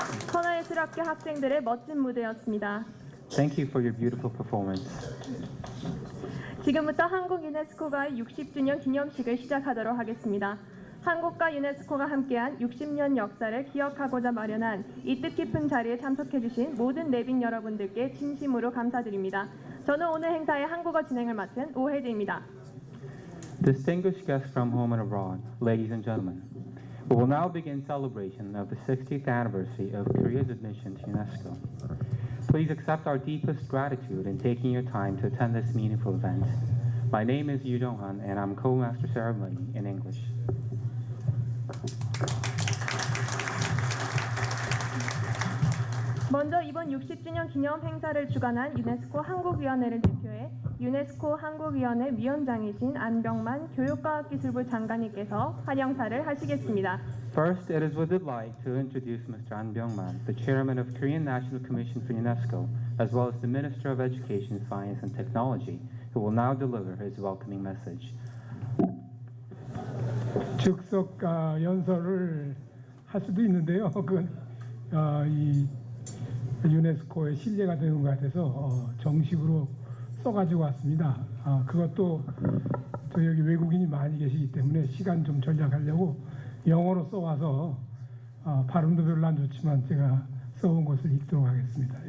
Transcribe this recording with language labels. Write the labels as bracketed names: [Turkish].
[Korean] 천하예술학교 학생들의 멋진 무대였습니다. [English] Thank you for your beautiful performance. [Korean] 지금부터 한국 유네스코가 60주년 기념식을 시작하도록 하겠습니다. 한국과 유네스코가 함께한 60년 역사를 기억하고자 마련한 이 뜻깊은 자리에 참석해주신 모든 내빈 여러분들께 진심으로 감사드립니다. 저는 오늘 행사의 한국어 진행을 맡은 오혜지입니다. [English] Distinguished guests from home and abroad, ladies and gentlemen, we will now begin celebration of the 60th anniversary of Korea's admission to UNESCO. Please accept our deepest gratitude in taking your time to attend this meaningful event. My name is Yu Dong-han, and I'm Co-Master Ceremony in English. [Korean] 먼저 이번 60주년 기념 행사를 주관한 유네스코 한국위원회를 대표해 유네스코 한국위원회 위원장이신 안병만 교육과학기술부 장관님께서 환영사를 하시겠습니다. [English] First, it is with delight to introduce Mr. An Byung-man, the chairman of Korean National Commission for UNESCO, as well as the Minister of Education, Science and Technology, who will now deliver his welcoming message. [Korean] 즉석 연설을 할 수도 있는데요. 그건 이 유네스코의 신뢰가 되는 것 같아서 정식으로 써가지고 왔습니다. 그것도 저 여기 외국인이 많이 계시기 때문에 시간 좀 절약하려고 영어로 써와서 발음도 별로 안 좋지만 제가 써온 것을 읽도록 하겠습니다.